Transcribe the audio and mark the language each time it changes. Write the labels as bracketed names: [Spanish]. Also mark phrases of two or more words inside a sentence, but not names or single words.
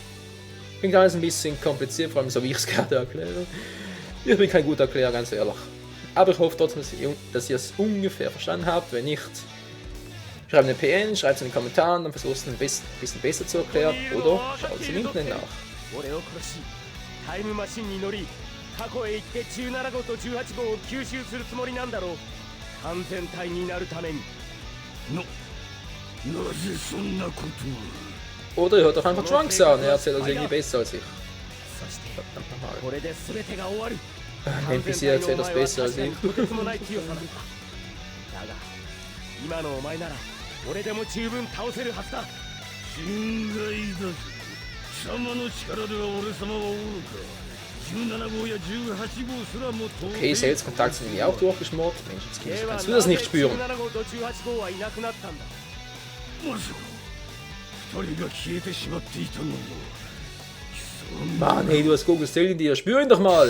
[German] Klingt alles ein bisschen kompliziert, vor allem so wie ich es gerade erkläre. Ich bin kein guter Erklärer, ganz ehrlich. Aber ich hoffe trotzdem, dass ihr es ungefähr verstanden habt. Wenn nicht, schreibt eine PN, schreibt es in den Kommentaren, dann versucht es ein bisschen besser zu erklären oder schaut es im Internet nach. [Japanese] 過去へ行って17号と18号を吸収するつもりなんだろう。完全体になるために。なぜそんなことを。 [German] Oder ihr hört doch einfach Trunks an, er erzählt das irgendwie besser als ich. [Japanese] そしてこれで全てが終わる。 [German] NPC erzählt das besser als ich. [Japanese] とてつもない強さだった。だが今のお前なら俺でも十分倒せるはずだ。心外だぜ。貴様の力では俺様はおるか。 [German] Okay, Sales-Kontakt sind irgendwie auch durchgeschmort. Menschenskind, kannst du das nicht spüren? Mann, hey, du hast Goku's Zell in dir, spür ihn doch mal!